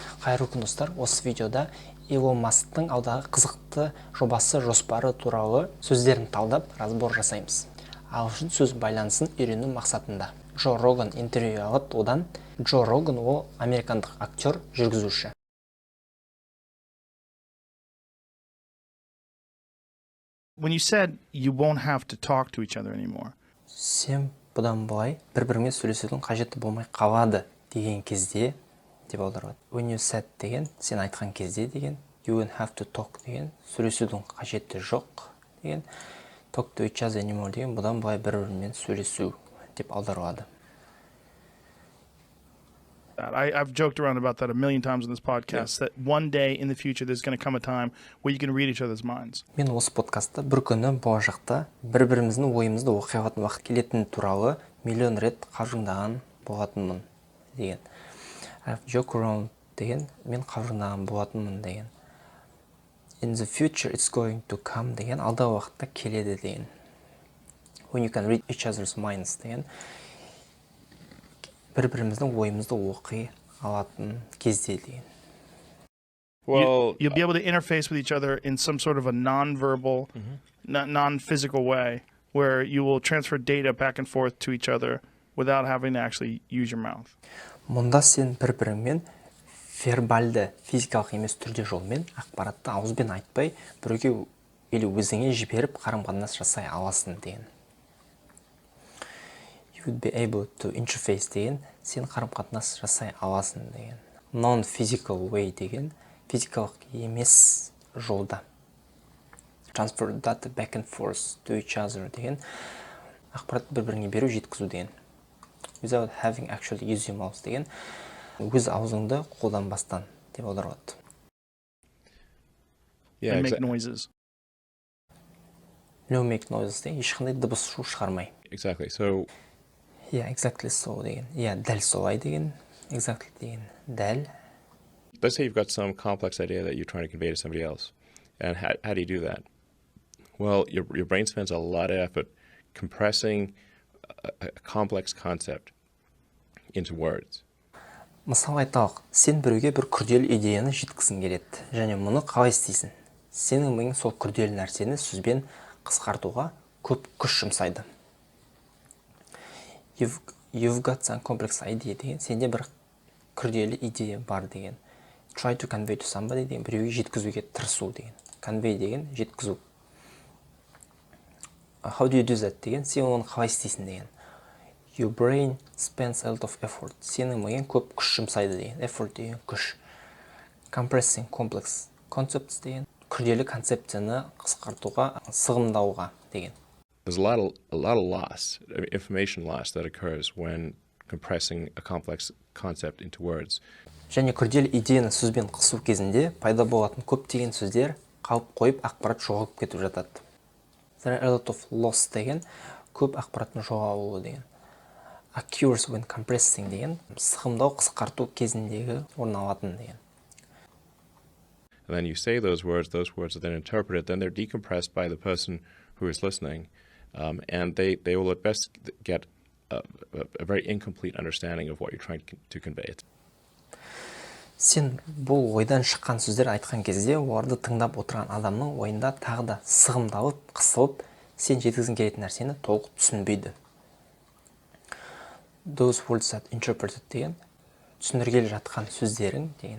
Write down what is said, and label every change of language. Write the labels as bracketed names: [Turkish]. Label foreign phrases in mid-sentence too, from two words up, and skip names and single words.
[Kazakh] Қайырлы күн достар, осы видеода Илон Масктың алдағы қызықты жобасы жоспары туралы сөздерін талдап, разбор жасаймыз. Ағылшын сөз байланысын үйрену мақсатында. Джо Роган интервью алып, одан Джо Роган ол американдық актер, жүргізуші. [English] When you said you won't have to talk to each other anymore. [Kazakh] Сен бұдан былай бір-бірімен сөйлесудің қажеті болмай қалады деген кезде деп аударады. [English] When you said [Kazakh] деген, сен айтқан кезде деген, [English] you won't have to talk [Kazakh] деген, сөйлесудің қажеті жоқ деген, [English] talk to each other anymore [Kazakh] деген, бұдан былай бір-бірімен сөйлесу деп аударылады. [English] I've joked around about that a million times in this podcast, that one day in the future there's going to come a time where you can read each other's minds. [Kazakh] Мен осы подкастта бір күні болашақта бір-біріміздің ойымызды оқи алатын уақыт келетіні туралы миллион рет қалжыңдаған болатынмын деген. [English] I've joked around [Kazakh] деген, мен қалжыңдаған болатынмын деген. [English] In the future it's going to come [Kazakh] деген, алдағы уақытта келеді деген. [English] When you can read each other's minds [Kazakh] деген, бір-біріміздің ойымызды оқи алатын кезде деген. [English] Well, you'll be able to interface with each other in some sort of a non-verbal, non-physical way, where you will transfer data back and forth to each other without having to actually use your mouth. [Kazakh] Мұнда сен бір-біріңмен вербальды, физикалық емес түрде жолмен ақпаратты ауызбен айтпай, біреуге или өзіңе жіберіп қарым-қатынас жасай аласың деген. [English] You would be able to interface [Kazakh] деген, сен қарым-қатынас жасай аласың деген. [English] Non-physical way [Kazakh] деген, физикалық емес жолда. [English] Transfer data back and forth to each other [Kazakh] деген, ақпаратты бір-біріңе беру, жеткізу деген. [English] Without having actually use your mouth [Kazakh] деген, өз аузыңды қолданбастан деп аударылады. [English] And make noises. No make noises [Kazakh] деген, ешқандай дыбыс шу шығармай. [English] Exactly. So Yeah, exactly so [Kazakh] деген. Yeah, дәл солай деген. Exactly деген. Дәл. [English] let's say you've got some complex idea that you're trying to convey to somebody else. And how do you do that? Well, your brain spends a lot of effort compressing a complex concept into words. [Kazakh] Мысалы айталық, сен біреуге бір күрделі идеяны жеткізгің келеді, және мұны қалай істейсің? Сенің миың сол күрделі нәрсені сөзбен қысқартуға көп күш жұмсайды. [English] You've got some complex idea [Kazakh] деген, сенде бір күрделі идея бар деген. [English] Try to convey to somebody [Kazakh] деген, біреуге жеткізуге тырысу деген. Convey деген жеткізу. [English] How do you do that [Kazakh] деген, сен оны қалай істейсің деген. [English] Your brain spends a lot of effort. [Kazakh] Сенің миың көп күш жұмсайды деген. Effort деген күш. [English] Compressing complex concepts [Kazakh] деген, күрделі концепцияны қысқартуға, сығымдауға деген. [English] There's a lot of loss, information loss that occurs when compressing a complex concept into words. [Kazakh] Және күрделі идеяны сөзбен қысу кезінде пайда болатын көптеген сөздер қалып қойып ақпарат жоғалып кетіп жатады. [English] There are a lot of loss [Kazakh] деген, көп ақпараттың жоғалуы деген. [English] Occurs when compressing [Kazakh] деген, сығымдау, қысқарту кезіндегі орын алатын деген. [English] And then you say those words are then interpreted, then they're decompressed by the person who is listening, and they will at best get a very incomplete understanding of what you're trying to convey. [Kazakh] Сен бұл ойдан шыққан сөздер айтқан кезде, оларды тыңдап отырған адамның ойында тағы да сығымдалып, қысылып, сен жеткізгің келетін нәрсені толық түсінбейді. [English] Those words that interpreted [Kazakh] деген, түсіндіргелі жатқан сөздерің деген.